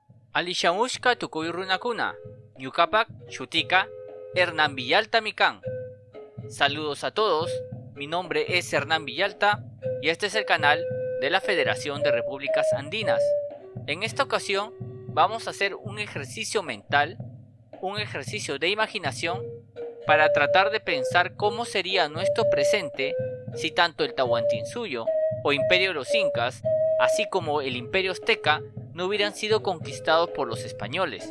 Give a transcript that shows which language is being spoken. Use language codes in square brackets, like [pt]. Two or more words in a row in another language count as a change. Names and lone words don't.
[qu] Alishamushka tukuy runakuna, ñukapak shutika Hernán Villalta mikan. [es] Saludos a todos, mi nombre es Hernán Villalta y este es el canal de la Federación de Repúblicas Andinas. En esta ocasión vamos a hacer un ejercicio mental, un ejercicio de imaginación para tratar de pensar cómo sería nuestro presente si tanto el Tahuantinsuyo o Imperio de los Incas, así como el Imperio Azteca, no hubieran sido conquistados por los españoles.